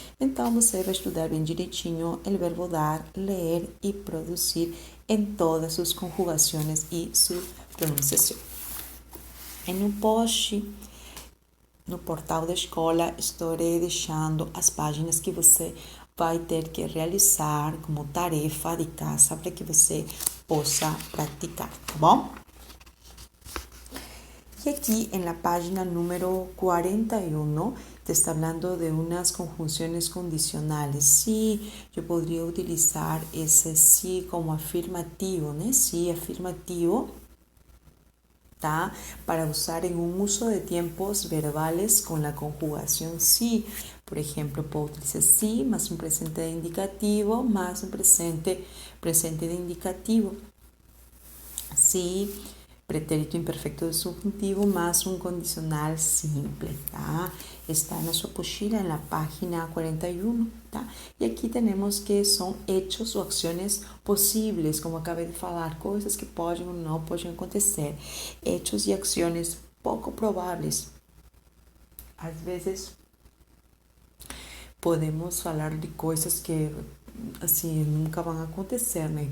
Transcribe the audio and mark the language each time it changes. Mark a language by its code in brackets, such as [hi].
[pt] Então, você vai estudar bem direitinho o verbo dar, ler e produzir em todas suas conjugações e sua pronunciação. No post, no portal da escola, estarei deixando as páginas que você vai ter que realizar como tarefa de casa para que você possa praticar, tá bom? [es] Y aquí en la página número 41 te está hablando de unas conjunciones condicionales. Sí, yo podría utilizar ese sí como afirmativo, ¿no? Sí, afirmativo, ¿tá? Para usar en un uso de tiempos verbales con la conjugación sí. Por ejemplo, puedo utilizar sí más un presente de indicativo más un presente de indicativo. Sí, pretérito imperfecto de subjuntivo más un condicional simple, tá? [pt] Está na sua apostila, [es] en la página 41, [pt] tá? E aqui temos que são hechos ou ações possíveis, como acabei de falar, coisas que podem ou não podem acontecer. Hechos e ações pouco prováveis. Às vezes, podemos falar de coisas que assim, nunca vão acontecer, né?